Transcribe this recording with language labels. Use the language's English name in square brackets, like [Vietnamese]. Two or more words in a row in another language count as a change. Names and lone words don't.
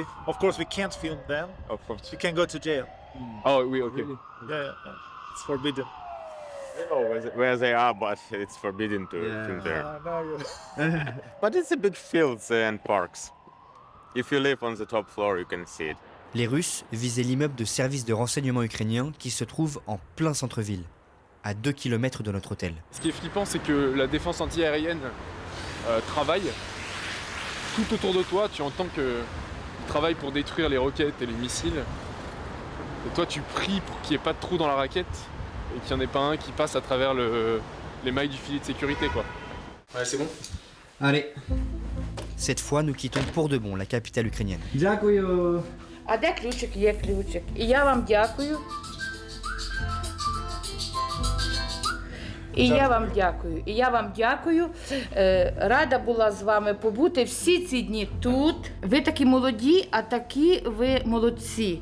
[English] Of course, we can't film them. Of course. You can go to jail. Oh, we okay. Really? Yeah, it's forbidden. I don't know where they are, but it's forbidden to film there. But it's a big fields and parks. If you live on the top floor, you can see it. [French] Les Russes visaient l'immeuble de service de renseignement ukrainien qui se trouve en plein centre-ville, à 2 km de notre hôtel. Ce qui est flippant, c'est que la défense anti-aérienne travaille. Tout autour de toi, tu entends qu'ils travaillent pour détruire les roquettes et les missiles. Et toi, tu pries pour qu'il n'y ait pas de trou dans la raquette et qu'il n'y en ait pas un qui passe à travers les mailles du filet de sécurité, quoi. Ouais, c'est bon? Allez. Cette fois, nous quittons pour de bon la capitale ukrainienne. [Ukrainian] Дякую. А де ключик? Є ключик. І я вам дякую. І я вам дякую. Рада була з вами побути всі ці дні тут. Ви такі молоді, а такі ви молодці.